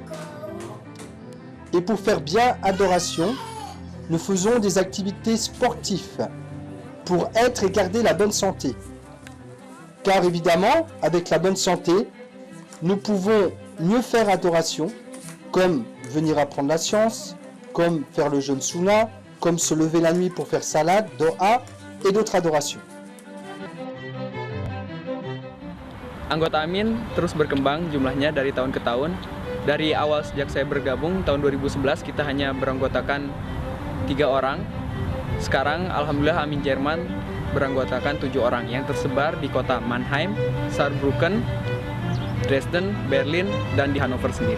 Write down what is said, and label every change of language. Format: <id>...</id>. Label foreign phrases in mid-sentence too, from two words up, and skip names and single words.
<fr>Et pour faire bien adoration, nous faisons des activités sportives pour être et garder la bonne santé. Car évidemment, avec la bonne santé, nous pouvons mieux faire adoration, comme venir apprendre la science, comme faire le jeûne sunnah, comme se lever la nuit pour faire salat, doa et d'autres adorations.</fr> <id>Anggota Amin terus berkembang jumlahnya dari tahun ke tahun. Dari awal sejak saya bergabung tahun 2011 kita hanya beranggotakan 3 orang. Sekarang alhamdulillah Amin Jerman beranggotakan 7 orang yang tersebar di kota Mannheim, Saarbrücken, Dresden, Berlin, dan di Hannover sendiri.</id>